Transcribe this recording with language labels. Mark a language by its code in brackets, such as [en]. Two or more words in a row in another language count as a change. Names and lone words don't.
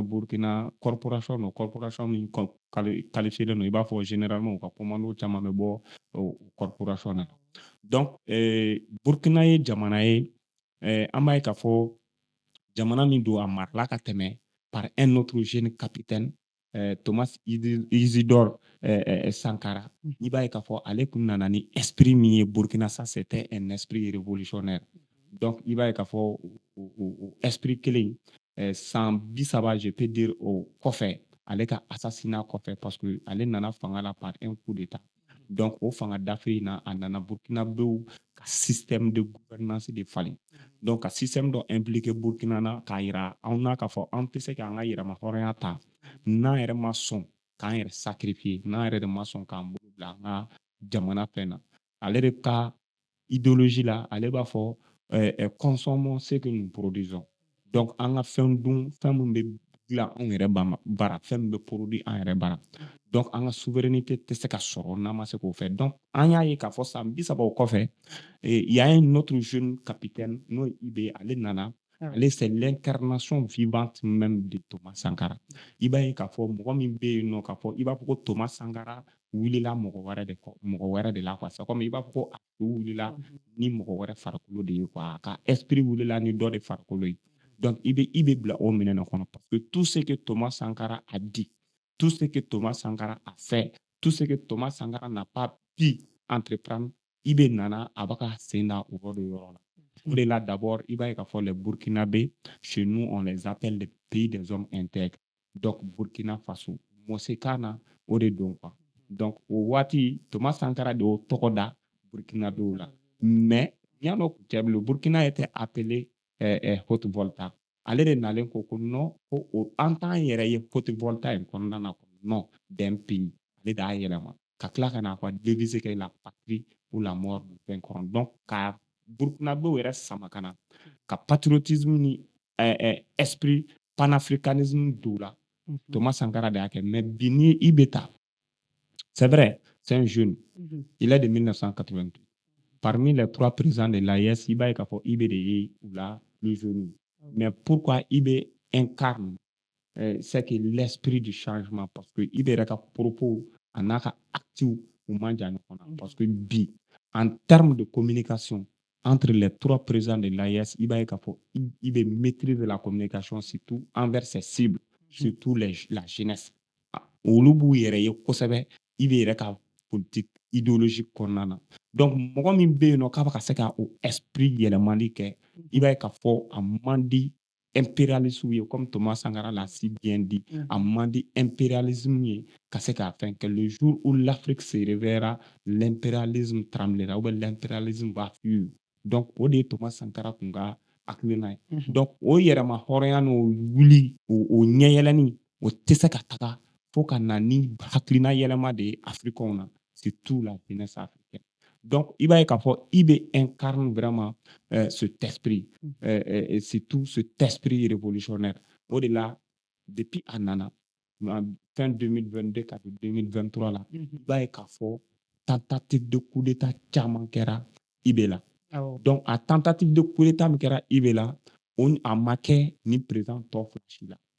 [bm] Burkina corporation don corporation min qualifié don i b'a fɔ généralement u ka commando caman bɛ bɔ o corporation na donc Burkina ye jamana ye an b'a ye k'a fɔ jamana min don a marala ka tɛmɛ [fr] par un autre jeune capitaine Thomas Isidore Sankara [bm] i b'a ye k'a fɔ ale kun nana ni esprit min ye Burkina [fr] ça c'était un esprit révolutionnaire [bm] donc i b'a ye k'a fɔ o esprit kelen san 30 [fr] je peux dire [bm] o kɔfɛ ale ka assassinat kɔfɛ [fr] parce que [bm] ale nana fanga la [fr] par un coup d'état [bm] donc o fanga dafe in na a nana Burkinabew ka [fr] système de gouvernance [bm] de falen donc ka système dɔ impliqué Burkina na k'a yira anw na k'a fɔ an tɛ se k'an ka yɛrɛma hɔrɔnya ta n'an yɛrɛ ma sɔn k'an yɛrɛ sacrifier n'an yɛrɛ de ma sɔn k'an bolo bila an ka jamana fɛn na ale de ka idéologie la ale b'a fɔ [fr] consommons ce que nous produisons [bm] donc an ka fɛn dun fɛn min bɛ dilan anw yɛrɛ bara fɛn min bɛ produit an yɛrɛ bara donc an ka souveraineté tɛ se ka sɔrɔ n'an ma se k'o fɛ donc an y'a ye k'a fɔ san 30 o kɔfɛ [fr] il y a un autre jeune capitaine [bm] n'o ye Ibe ale nana ale [fr] c'est l'incarnation vivante même de Thomas Sankara [bm] i b'a ye k'a fɔ mɔgɔ min bɛ yen nɔ k'a fɔ i b'a fɔ ko Thomas Sankara wulila mɔgɔ wɛrɛ de la quoi [fr] c'est comme [bm] i b'a fɔ ko a wulila ni mɔgɔ wɛrɛ farikolo de ye quoi a ka esprit wulila ni dɔ de farikolo ye donc i bɛ bila o minɛn kɔnɔ [fr] parce que tout ce que Thomas Sankara a dit tout ce que Thomas Sankara a fait, tout ce que Thomas Sankara n'a pas pu entreprendre, [bm] ibe nana a b'a ka sen da o yɔrɔ la. O de la [fr] d'abord [bm] i b'a ye k'a fɔ [fr] les Burkinabés, chez nous on les appelle les pays des hommes intègres. [bm] Donc Burkina Faso, Mɔsekan na o de don quoi. Donc o waati Thomas Sankara de y'o tɔgɔ da Burkinabéw la. Mais yan'o kun cɛ le Burkina [fr] était appelé [bm] Haute-Volta. Ale de nalen ko non ko an t'an yɛrɛ ye Haute-Volta in kɔnɔna na [fr] non d'un pays. [bm] Ale de y'a yɛlɛma ka tila ka n'a fɔ devise kɛ [fr] la patrie ou la mort du vainqueur. [bm] Donc ka Burkinabéw yɛrɛ sama ka na ka patriotisme ni [fr] esprit panafricanisme [bm] don la. Thomas Sankara de y'a kɛ. Mais bi ni i bɛ taa [fr] c'est vrai, c'est un jeune. Il est de 1988. Parmi les 3 présidents de l'AES, [bm] il b'a ye k'a fɔ IB de ye u [fr] la plus jeune. Mais pourquoi IB incarne c'est que l'esprit du changement, parce que IB [bm] yɛrɛ ka propos a n'a ka actes u man jan ɲɔgɔn na. [fr] Parce que bi, en termes de communication entre les 3 présidents de l'AES, [bm] il b'a ye k'a fɔ [fr] IB maîtrise la communication surtout envers ses cibles, surtout la jeunesse. [bm] Olu b'u yɛrɛ ye kosɛbɛ IB yɛrɛ ka [fr] politique idéologique [bm] kɔnɔna na. Donc mɔgɔ min bɛ yen nɔ k'a bɛ ka se ka o esprit yɛlɛmali kɛ, i b'a ye k'a fɔ a man di impérialisme ye [fr] comme Thomas Sankara l'a si bien dit, [bm] a man di impérialisme ye ka se k'a fɛn kɛ. [fr] Le jour où l'Afrique se réveillera, l'impérialisme tremblera ou bien l'impérialisme va fuir. [bm] Donc o de ye Thomas Sankara kun ka hakilina ye. Donc o yɛrɛma hɔrɔnya n'o wuli o ɲɛyɛlɛnni o tɛ se ka taga fo ka na ni hakilina yɛlɛma de ye africains na, [fr] surtout la jeunesse africaine. Donc [bm] i b'a ye k'a fɔ [fr] IB incarne vraiment cet esprit, surtout cet esprit révolutionnaire. [bm] O de la depuis a nana fin 2022 ka don 2023 la, i b'a ye k'a fɔ [fr] tentative de coup d'état [bm] caman kɛra IB la. Donc a [fr] tentative de coup d'état [bm] min kɛra IB la, a ma kɛ ni président tɔ fila si la.